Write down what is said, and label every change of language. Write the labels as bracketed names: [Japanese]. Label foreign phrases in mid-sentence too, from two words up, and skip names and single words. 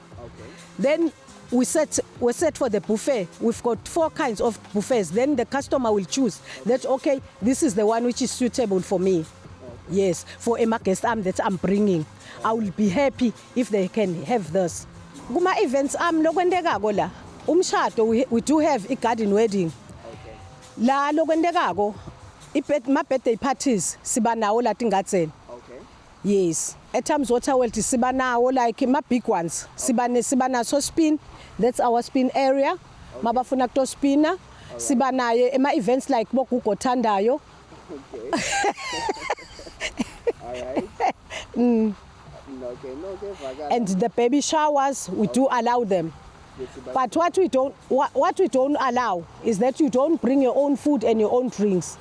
[English] Then we set for the buffet. We've got 4 kinds of buffets. Then the customer will choose that, okay, this is the one which is suitable for me. Yes, for a guest that I'm bringing. I will be happy if they can have this. [Swati] Kuma events lokwendekako la. [English] Umshado we do have a garden wedding. [Swati] La lokwendekako [English] my birthday parties [Swati] siba nawo la tingatseni. [English] Okay. Yes. At times Waterworld [Swati] siba nawo [English] like my big ones. [Swati] Siba na [English] so spin. That's our spin area. Okay. [Swati] Mabafuna to spina. Siba naye ema events like bokuko thandayo. [English] Okay. All right. Okay. And the baby showers we do allow them. But what we don't allow is that you don't bring your own food and your own drinks.